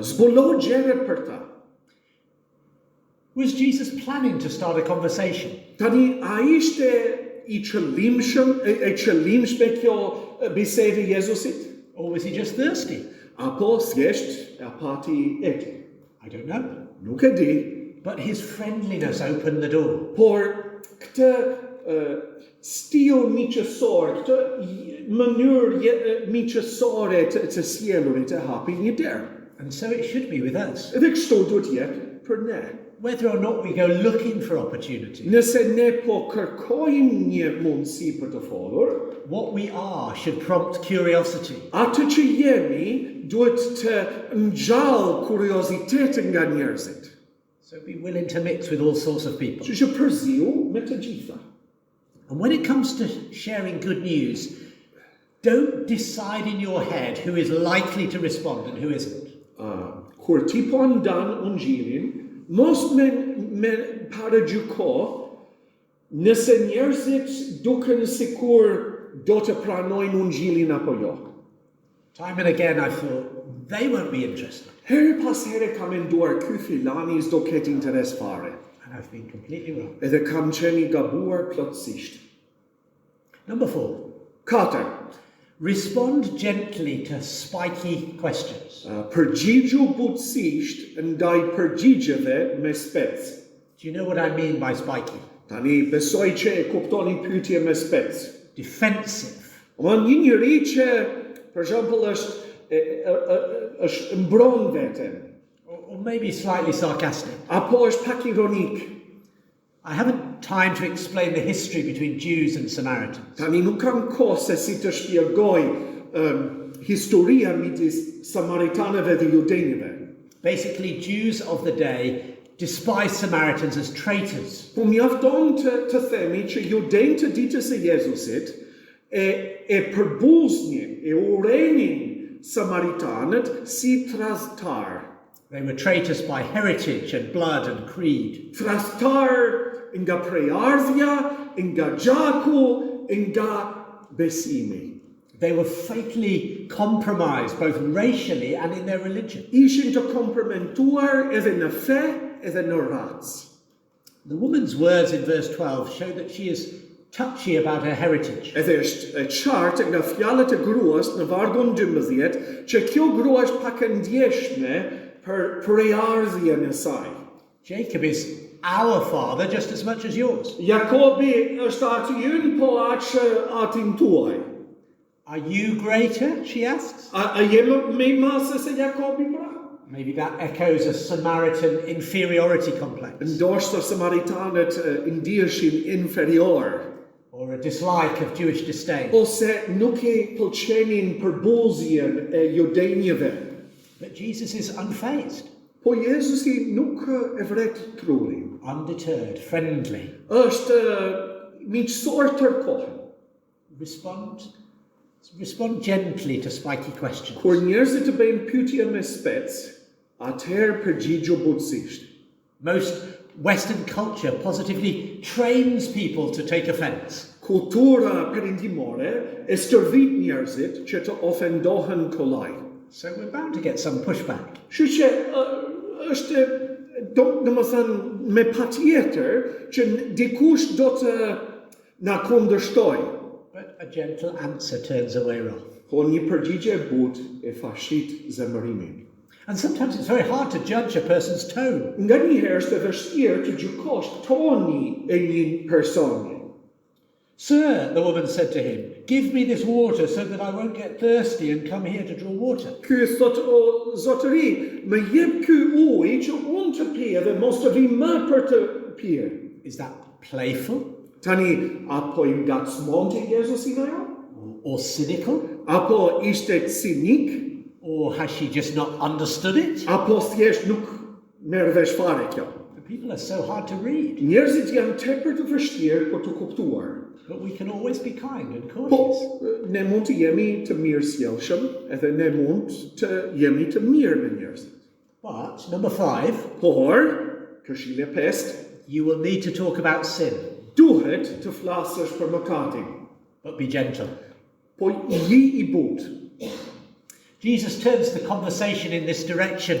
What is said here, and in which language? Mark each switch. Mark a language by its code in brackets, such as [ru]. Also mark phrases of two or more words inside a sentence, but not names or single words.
[sq] Zbulo gjërat për ta. [en] Was Jesus planning to start a conversation? [sq] Tani a ishte I qëllimshme kjo bisede Jezusit? [en] Or was he just thirsty? [sq] Apo thjesht pati eti? [en] I don't know. [sq] Nuk e di. [en] But his friendliness opened the door. [sq] Por këtë stil miqësor, këtë mënyrë miqësore të sjellurit e hapi një derë. [en] And so it should be with us. [sq] Edhe kështu duhet jetë për ne. [en] Whether or not we go looking for opportunity, [sq] Nëse ne po kërkojmë një mundësi për të folur, [en] what we are should prompt curiosity. [sq] atë që jemi duhet të ngjall kuriozitetin nga njerëzit. [en] So be willing to mix with all sorts of people. [sq] Që përziu me të gjitha. [en] And when it comes to sharing good news, don't decide in your head who is likely to respond and who isn't. [sq] Kur ti po ndan Ungjillin, mos me paragjyko nëse njerëzit duken sikur do të pranojnë Ungjillin apo jo. [en] Time and again I thought, they won't be interested. [sq] Herë pas here kam menduar ky filani s'do ketë interes fare. [en] And I've been completely wrong. [sq] Edhe kam qenë I gabuar plotësisht. [en] Number 4. [sq] 4. [en] Respond gently to spiky questions. [sq] Përgjigju butësisht ndaj përgjigjeve me spec. [en] Do you know what I mean by spiky? [sq] Tani besoj që e kuptoni pyetje me spec. [en] Defensive. [sq] Një njeri që për shembull është mbron veten. [en] Or maybe slightly sarcastic. [sq] Apo është pak ironik. [en] I haven't time to explain the history between Jews and Samaritans. [sq] Tani nuk kam kohë se si të shpjegoj historia midis samaritanëve dhe judenëve. [en] Basically, Jews of the day despised Samaritans as traitors. [sq] Po mjafton të themi që judenët të ditës së Jezusit e përbuznin, e urenin samaritanët si tradhtar. [en] They were traitors by heritage and blood and creed. [sq] Thrastar nga prejardhja, nga gjaku, nga besimi. [en] They were fatally compromised both racially and in their religion. [sq] Ishin të kompromentuar edhe në fe, edhe në racë. [en] The woman's words in verse 12 show that she is touchy about her heritage. [sq] Edhe është e qartë nga fjalët e gruas në vargun 12 që kjo grua është pak e ndjeshme për prejardhjen e saj. [en] Jacob is our father just as much as yours. [sq] Jakobi është ati ynë, po atin tuaj. [en] Are you greater? She asks. [sq] A jemë me masë se Jakobi pra? [en] Maybe that echoes a Samaritan inferiority complex. [sq] Ndoshta samaritanët ndiheshin inferior. [en] Or a dislike of Jewish disdain. [sq] Ose nuk e pëlqenin përbuzjen e judenjve. [en] But Jesus is unfazed. [sq] Po Jezusi nuk e vret trurin. [en] Undeterred, friendly. [sq] Është miqësor tërkohën. [en] Respond gently to spiky questions. [sq] Kur njerëzit të bëjnë pyetje me spec, atëherë përgjigjo butësisht. [en] Most Western culture positively trains people to take offense. [sq] Kultura perindimore e stërvit njerëzit që të ofendohen kollaj. [en] So we're bound to get some pushback. [sq] Që është domethënë me patjetër që dikush do të na kundërshtojë. [en] But a gentle answer turns away wrath. [sq] Po një përgjigje e butë e fashit zemërimin. [en] And sometimes it's very hard to judge a person's tone. [sq] Nga njëherë është e vështirë të gjykosh toni e një personi. [en] Sir, the woman said to him, give me this water so that I won't get thirsty and come here to draw water. [sq] Ky thot, o zotëri, më jep ky ujë që unë të pije dhe mos të vi më për të pije. [en] Is that playful? [sq] Tani, apo I ngacmonte Jezusi nga jo? [en] Or cynical? [sq] Apo ishte cinik? [en] Or has she just not understood it? [sq] Apo thjesht nuk merr vesh fare kjo? [en] The people are so hard to read. [sq] Njerëzit janë tepër të vështirë për të kuptuar. [en] But we can always be kind and [sq] Po, [en] courteous. [sq] ne mund të jemi të mirësjellshëm, edhe ne mund të jemi të mirë me njerëzit. [en] But, number 5, [sq] Por, këshilla e pestë, [en] you will need to talk about sin, [sq] duhet të flasësh për mëkatin, [en] but be gentle. [sq] po ji I butë. [en] Jesus turns the conversation in this direction